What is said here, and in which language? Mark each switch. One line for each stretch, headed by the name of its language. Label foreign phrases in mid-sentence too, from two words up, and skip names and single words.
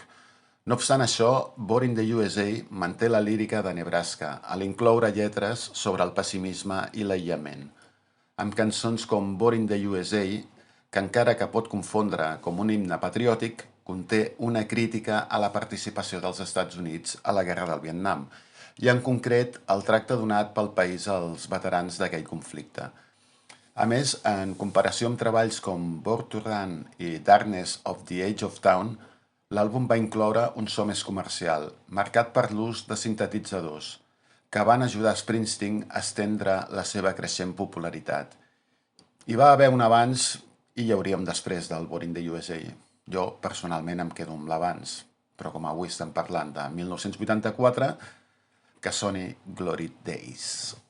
Catalan: No obstant això, Born in the USA manté la lírica de Nebraska a l'incloure lletres sobre el pessimisme i l'aïllament, amb cançons com Born in the USA, que encara que pot confondre com un himne patriòtic, conté una crítica a la participació dels Estats Units a la Guerra del Vietnam, i en concret el tracte donat pel país als veterans d'aquell conflicte. A més, en comparació amb treballs com Born to Run i Darkness of the Age of Town, l'àlbum va incloure un so més comercial, marcat per l'ús de sintetitzadors, que van ajudar Springsteen a estendre la seva creixent popularitat. Hi va haver un abans i hi hauria un després del Born in the USA. Jo, personalment, em quedo amb l'abans, però com avui estem parlant de 1984, que soni Glory Days.